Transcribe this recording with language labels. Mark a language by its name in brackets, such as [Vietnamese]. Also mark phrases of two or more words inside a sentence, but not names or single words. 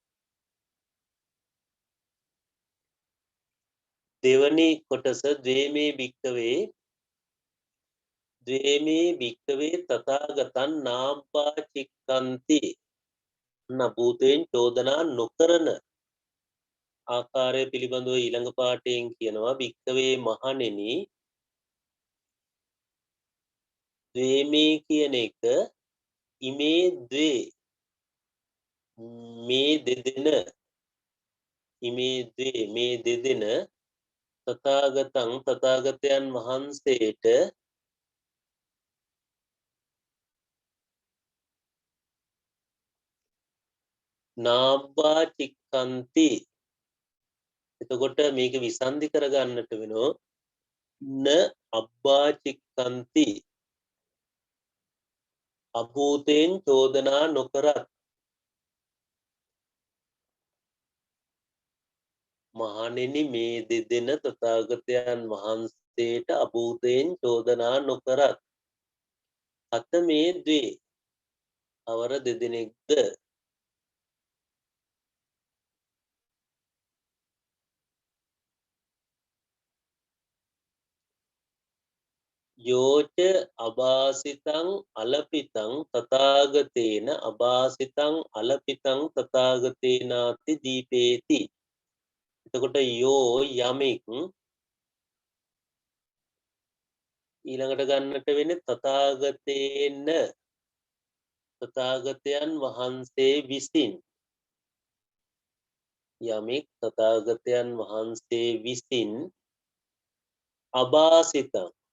[Sinhala] දෙවනි කොටස [Pali] ද්වේමේ භික්කවේ තථාගතං නාබ්බාචික්කන්ති [Sinhala] නබූතෙන් චෝදනා නොකරන ආකාරය පිළිබඳව ඊළඟ පාඩයෙන් කියනවා භික්කවේ මහණෙනි ද්වේමේ කියන එක [Pali] ඉමේ ද්වේ [Sinhala] මේ දෙදෙන [Pali] ඉමේ ද්වේ [Sinhala] මේ දෙදෙන තථාගතං තථාගතයන් වහන්සේට [Pali] නාබ්බා චික්කන්ති. [Sinhala] එතකොට මේක විසන්ධි කරගන්නට වෙනවා [Pali] න අබ්බා චික්කන්ති [Sinhala] අභූතෙන් චෝදනා නොකරත්. මහණෙනි මේ දෙදෙන තථාගතයන් වහන්සේට අභූතයෙන් චෝදනා නොකරත්. [Pali] අත මේ ද්වේ [Sinhala] අවර දෙදෙනෙක්ද [Pali] යෝච අභාසිතං අලපිතං තථාගතේන අභාසිතං අලපිතං තථාගතේනාති දීපේති. [Sinhala] එතකොට යෝ යමෙක් ඊළඟට ගන්නට වෙන්නේ තථාගතේන තථාගතයන් වහන්සේ විසින් යමෙක් තථාගතයන් වහන්සේ විසින් අභාසිතං